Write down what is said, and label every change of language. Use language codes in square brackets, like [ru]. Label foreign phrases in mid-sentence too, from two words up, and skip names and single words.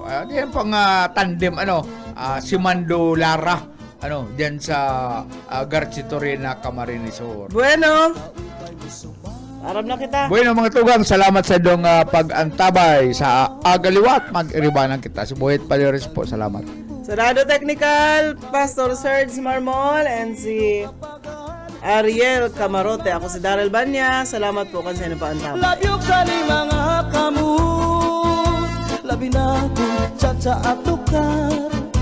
[bik] Yan pang tandem, Simando Lara, diyan sa Garci Torino, Camarines Sur. Bueno, aram na kita. Bueno mga tugang, salamat sa dong pag-antabay sa agaliwat. Mag-iribanan kita. Si Buhit Paliris po, salamat. Sa Rado Technical, Pastor Serge Marmol and si Ariel Camarote. Ako si Daryl Banya. Salamat po kasi pa ang tama. [en] Love you [bik] kali mga kamu. Labi na kung chacha atukar.